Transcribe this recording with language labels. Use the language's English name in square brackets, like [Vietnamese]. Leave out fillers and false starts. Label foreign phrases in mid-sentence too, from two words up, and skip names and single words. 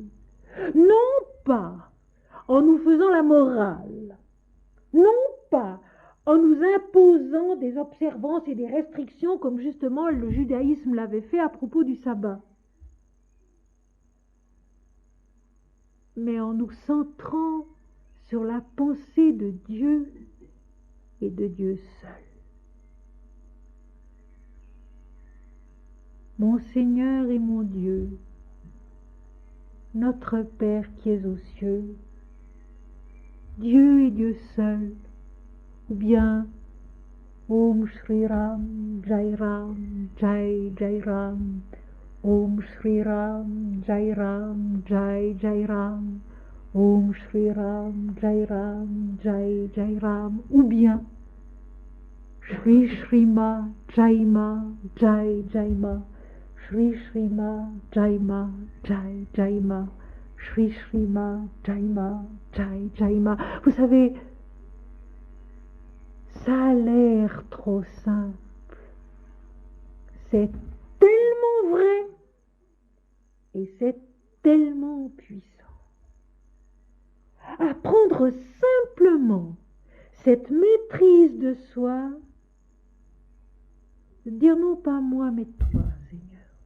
[French] Non pas en nous faisant la morale, non pas en nous imposant des observances et des restrictions comme justement le judaïsme l'avait fait à propos du sabbat, mais en nous centrant sur la pensée de Dieu et de Dieu seul. Mon Seigneur et mon Dieu, notre Père qui es aux cieux, Dieu et Dieu seul, ou bien [Hindi] ॐ श्री राम, जय राम, जय जय राम, ॐ श्री राम, जय राम, जय जय राम, ॐ श्री राम, जय राम, जय जय राम, [French] ou bien [Hindi] श्री श्रीमा, जयमा, जय जयमा, श्री श्रीमा, जयमा, जय जयमा, श्री श्रीमा, जयमा, जय जयमा. [French] Vous savez, ça a l'air trop simple. C'est tellement vrai et c'est tellement puissant. Apprendre simplement cette maîtrise de soi, de dire non pas moi mais toi, Seigneur.